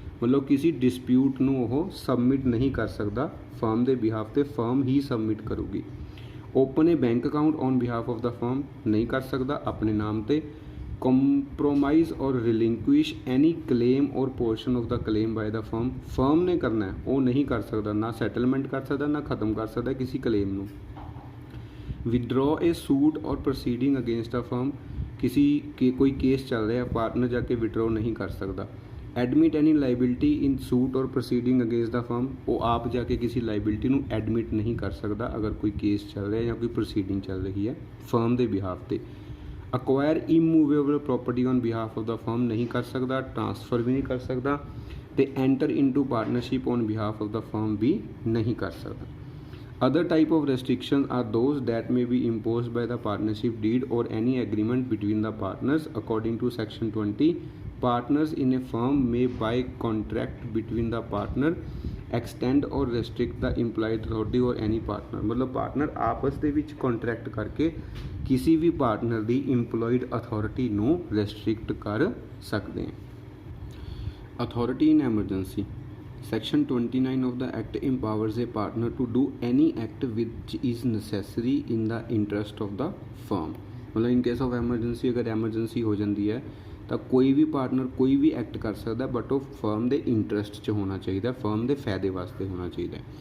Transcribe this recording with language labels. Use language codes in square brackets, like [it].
[hi] मतलब किसी डिस्प्यूट [pa] ਨੂੰ [hi] ਉਹ सबमिट नहीं कर सकता फर्म [pa] ਦੇ [hi] बिहाफ [pa] ਤੇ, [hi] firm he submit करूगी. [en] open a bank account on behalf of the firm [hi] नहीं कर सकता अपने नाम [pa] ਤੇ. [en] compromise [hi] और [en] Relinquish any claim or portion of the claim by the firm. [hi] Firm ने करना है वो नहीं कर सकता, ना सैटलमेंट कर सकता ना ख़त्म कर सकता किसी क्लेम [pa] ਨੂੰ. [en] Withdraw a suit or proceeding against a firm. [hi] किसी के कोई केस चल रहा है, पार्टनर जाके विड्रॉ नहीं कर सकता. [en] admit any liability in suit [hi] और [en] Proceeding against the firm. [hi] वो आप जाके किसी लाइबिलिटी [pa] ਨੂੰ [hi] एडमिट नहीं कर सकता अगर कोई केस चल रहा है या कोई प्रोसीडिंग चल रही है फर्म के बिहाफ से. [en] acquire immovable property on behalf of the firm [pa] ਨਹੀਂ ਕਰ ਸਕਦਾ, ਟ੍ਰਾਂਸਫਰ ਵੀ ਨਹੀਂ ਕਰ ਸਕਦਾ, ਤੇ [en] enter into partnership on behalf of the firm [pa] ਵੀ ਨਹੀਂ ਕਰ ਸਕਦਾ। [en] Other type of restrictions are those that may be imposed by the partnership deed or any agreement between the partners. According to section 20, partners in a firm may by contract between the partner extend or restrict the implied authority or any partner। [pa] मतलब partner आपस ਦੇ ਵਿੱਚ contract ਕਰਕੇ ਕਿਸੇ ਵੀ partner ਦੀ employed authority ਨੂੰ ਰੈਸਟ੍ਰਿਕਟ ਕਰ ਸਕਦੇ [hi] हैं। [en] Authority in emergency Section 29 of the Act empowers a partner to do any act which is necessary in the interest of the firm। [hi] मतलब [en] in case of emergency [hi] अगर emergency हो जाती है तो कोई भी पार्टनर कोई भी एक्ट कर सकता है, बट वो फर्म के इंटरस्ट [pa] च [hi] होना चाहिए, फर्म के फायदे वास्ते होना चाहिए।